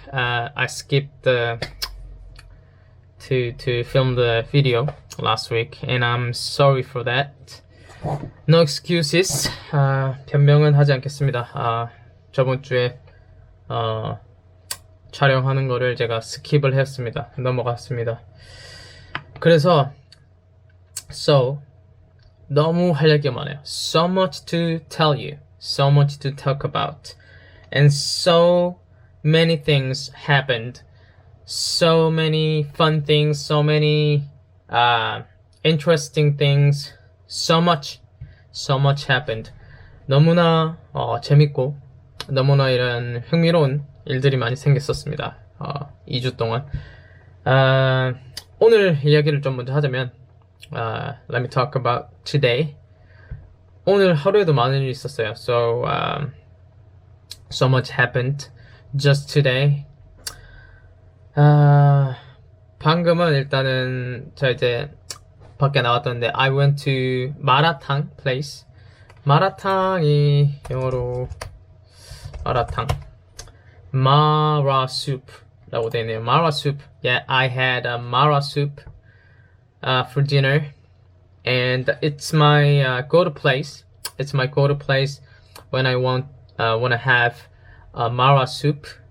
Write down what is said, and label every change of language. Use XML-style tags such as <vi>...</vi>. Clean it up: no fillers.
<en>I skipped to film the video last week, and I'm sorry for that. No excuses.</en> <ko>변명은 하지 않겠습니다. 저번 주에 촬영하는 거를 제가 스킵을 했습니다. 넘어갔습니다. 그래서 너무 할 얘기가 많아요.</ko> <en>So much to tell you, so much to talk about, and so many things happened, so many fun things, so many interesting things, so much happened.</en> <ko>너무나 재밌고 너무나 이런 흥미로운 일들이 많이 생겼었습니다. 2주 동안. 오늘 이야기를 좀 먼저 하자면</ko> <en>let me talk about today.</en> <ko>오늘 하루에도 많은 일이 있었어요.</ko> <en>So much happened just today.</en> <ko>방금은 일단은 저 이제 밖에 나왔던데</ko> <en>I went to</en> <ko>마라탕 place. 마라탕이 영어로 마라탕, mara soup 라고 되어 있네요.</ko> <en>mara soup. Yeah, I had a mara soup for dinner, and it's my go-to place. It's my go-to place when I want to have mara soup.</en>